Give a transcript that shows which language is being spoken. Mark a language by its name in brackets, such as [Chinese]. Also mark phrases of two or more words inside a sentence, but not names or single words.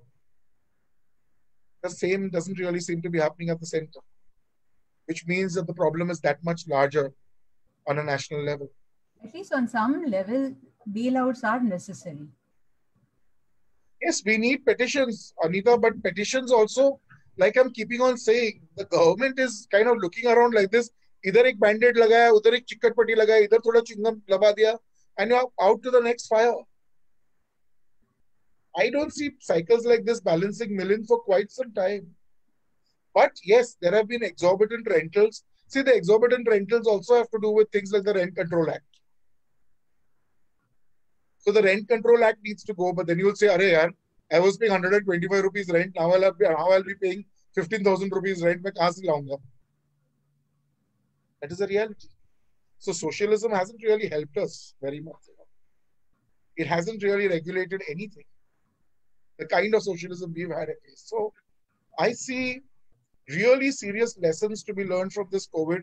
[English] The same doesn't really seem to be happening at the center, which means that the problem is that much larger on a national level. At least on some level, bailouts are necessary. Yes, we need petitions, Anita, but petitions also, like I'm keeping on saying, the government is kind of looking around like this. [Hindi] इधर एक बैंड-एड लगाया, उधर एक चिक्कट पट्टी लगाया, इधर थोड़ा चिंगम लबा दिया, [English] and you're out to the next fire. I don't see cycles like this balancing millions for quite some time. But yes, there have been exorbitant rentals. See, the exorbitant rentals also have to do with things like the Rent Control Act. So the Rent Control Act needs to go, but then you'll say, [Hindi] "अरे यार, [English] I was paying 125 rupees rent. Now I'll be paying 15,000 rupees rent. [Hindi] मैं कहाँ से लाऊंगा?" [English] That is the reality. So socialism hasn't really helped us very much. It hasn't really regulated anything. The kind of socialism we've had at least. So I see really serious lessons to be learned from this COVID.